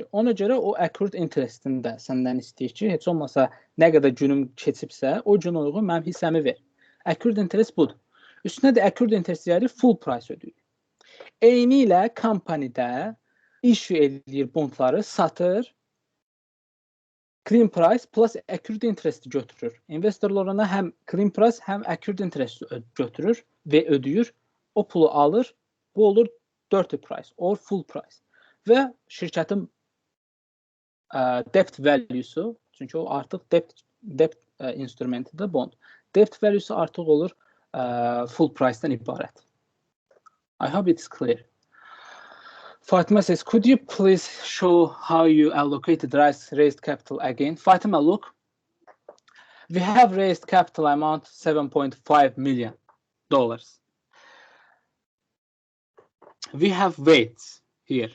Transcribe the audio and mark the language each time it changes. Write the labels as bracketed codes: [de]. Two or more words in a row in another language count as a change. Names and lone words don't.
[az] Ona görə o [en] accrued interestini [az] də səndən istəyir ki, heç olmasa nə qədər günüm keçibsə, o gün uyğun mənim hissəmi ver. [en] Accrued interest [az] budur. Üstünə də [en] accrued interest [az] yəni [en] full price [az] ödəyir. Eyni ilə kompanidə issue edir bondları, satır, [en] clean price plus accrued interest götürür. [az] Investorlar ona həm [en] clean price, [az] həm [en] accrued interest [az] götürür və ödəyir. O pulu alır, bu olur [en] dirty price or full price. [az] Və şirkətin [en] debt value'su, [az] çünki o artıq [en] debt instrumentidir [az] bond. [en] Debt value'su [az] artıq olur [en] full price'dan [az] ibarət. [en] I hope it's clear. Fatima says, could you please show how you allocated raised capital again? Fatima, look, we have raised capital amount $7.5 million. We have weights here.